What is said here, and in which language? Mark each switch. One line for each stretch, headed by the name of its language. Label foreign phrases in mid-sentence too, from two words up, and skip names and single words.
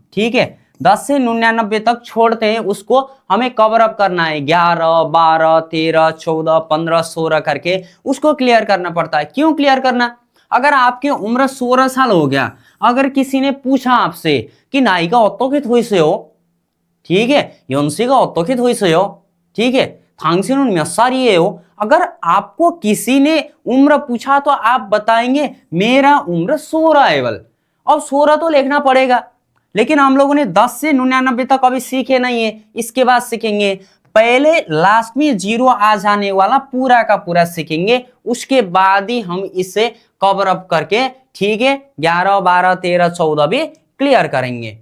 Hindi: ठीक है, 10 से 99 तक छोड़ते हैं, उसको हमें
English: cover up
Hindi: करना है 11 12 13 14 15 16 करके उसको क्लियर करना पड़ता है। क्यों क्लियर करना, अगर आपकी उम्र 16 साल हो गया, अगर किसी ने पूछा आपसे कि नायिका
Korean: 어떻게 되세요,
Hindi: ठीक है,
Korean: 연세가 어떻게 되세요,
Hindi: ठीक है,
Korean: 당신은 몇 살이에요,
Hindi: अगर आपको किसी ने उम्र पूछा तो आप बताएंगे मेरा उम्र 16 है बल। अब 16 तो लिखना पड़ेगा, लेकिन हम लोगों ने 10 से 99 तक अभी सीखे नहीं है, इसके बाद सीखेंगे। पहले लास्ट में 0 आ जाने वाला पूरा का पूरा सीखेंगे, उसके बाद ही हम इसे
English: cover up
Hindi: करके, ठीक है, 11 12 13 14 भी क्लियर करेंगे।